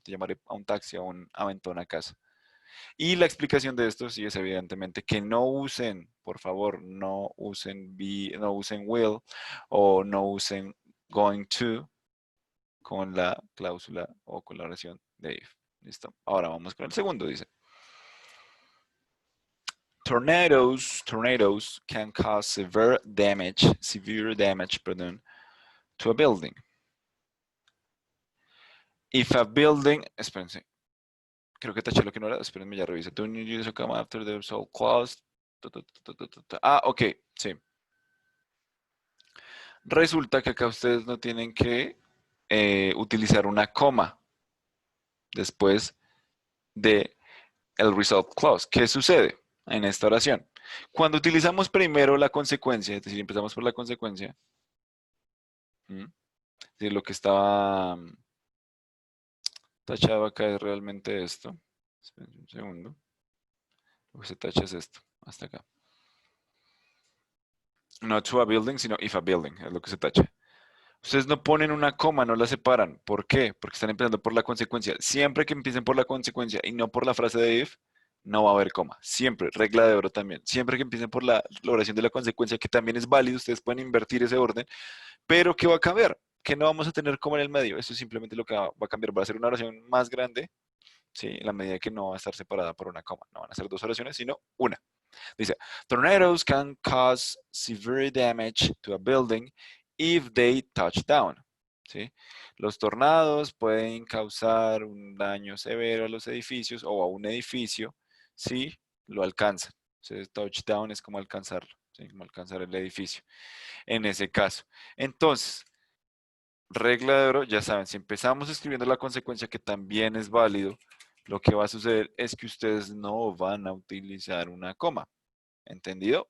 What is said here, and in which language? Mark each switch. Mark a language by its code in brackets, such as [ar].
[es] Te llamaré a un taxi, a un aventón a casa. Y la explicación de esto sí es evidentemente que no usen, por favor, no usen be, no usen will o no usen going to con la cláusula o con la oración de if. ¿Listo? Ahora vamos con el segundo, dice. [en] Tornadoes can cause severe damage, [es] perdón, [en] to a building. If a building, [es] espérense, creo que taché lo que no era, espérenme, ya reviso. [en] Do you use a comma after the result clause? [es] Ah, ok, sí. Resulta que acá ustedes no tienen que utilizar una coma después de el result clause. ¿Qué sucede en esta oración? Cuando utilizamos primero la consecuencia, es decir, empezamos por la consecuencia, ¿m? Es decir, lo que estaba tachado acá es realmente esto. Esperen un segundo. Lo que se tacha es esto, hasta acá. No [en] to a building, [es] sino [en] if a building, [es] es lo que se tacha. Ustedes no ponen una coma, no la separan. ¿Por qué? Porque están empezando por la consecuencia. Siempre que empiecen por la consecuencia y no por la frase de if, no va a haber coma. Siempre, regla de oro también. Siempre que empiecen por la oración de la consecuencia, que también es válido, ustedes pueden invertir ese orden, pero ¿qué va a cambiar? Que no vamos a tener coma en el medio. Eso es simplemente lo que va a cambiar. Va a ser una oración más grande, ¿sí? En la medida que no va a estar separada por una coma. No van a ser dos oraciones, sino una. Dice, [en] tornadoes can cause severe damage to a building if they touch down. [es] ¿Sí? Los tornados pueden causar un daño severo a los edificios o a un edificio si lo alcanzan. Entonces, touchdown es como alcanzarlo, ¿sí? Como alcanzar el edificio. En ese caso. Entonces, regla de oro, ya saben, si empezamos escribiendo la consecuencia que también es válido, lo que va a suceder es que ustedes no van a utilizar una coma. ¿Entendido?